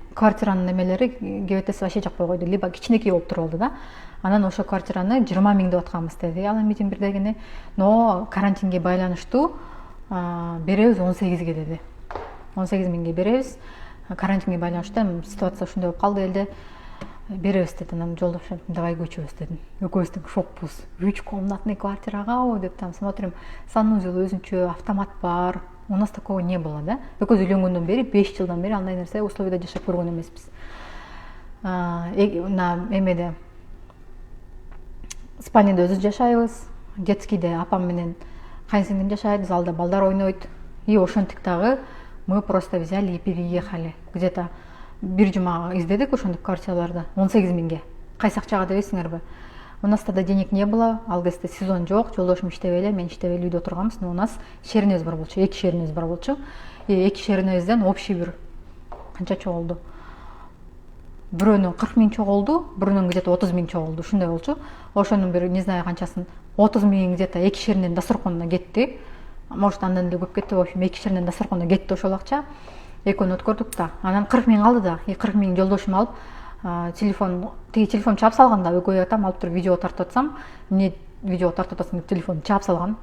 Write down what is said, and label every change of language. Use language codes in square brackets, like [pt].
[ky] квартиранын немелери кебетеси вообще жакпай койду, либо кичинекей болуп туруп алды да. Анан ошо квартираны 20 миң деп атканбыз деди ал эми бирдегине. Но карантинге байланыштуу беребиз 18ге деди. 18 миңге беребиз. Карантинге байланыштуу эми ситуация ушундай болуп калды элде. Беребиз деди. Анан жолдошум давай көчөбүз дедим. Экөөбүз тең шокпуз. 3 комнатный квартирага деп [ru] там смотрим. [ky] Санузел өзүнчө, автомат бар. [ru] У нас такого не было, да? [ky] Экөөбүз үйлөнгөндөн бери 5 жылдан бери андай нерсе условияда жашап көргөн эмеспиз. На эмеде спальняда өзүбүз жашайбыз. Детскийде апам менен кайынсиңдим жашайт, залда балдар ойнойт. [ru] И [ky] ошентип дагы [ru] мы просто взяли и переехали. [ky] Где-то бир жума издедик ошондой квартираларды 18 миңге. Кайсы акчага дебейсиңерби? [ru] У нас тогда денег не было, [ky] ал кезде сезон жок, жолдошум иштебей эле, мен иштебей эле үйдө отурганбыз, [ru] но у нас [ky] шеринебиз бар болчу, 2 шеринебиз бар болчу. И 2 шеринебизден общий бир канча чогулду? Бирөөнүн 40 миң чогулду, бирөөнүн где-то 30 миң чогулду, ушундай болчу. Ошонун бир [ru] не знаю [ky] канчасын 30 миң где-то 2 шеринен дасторконуна кетти. Может андан эле көп кетти, в общем 2 шеринен дасторконуна кетти ошол акча. Экөөнү өткөрдүк да. Анан 40 миң калды да. 40 миң жолдошум алып, телефон чаап салганда экөө атам алып туруп видео тартып атсам, эмне видео тартып атасың деп телефонду чаап салган.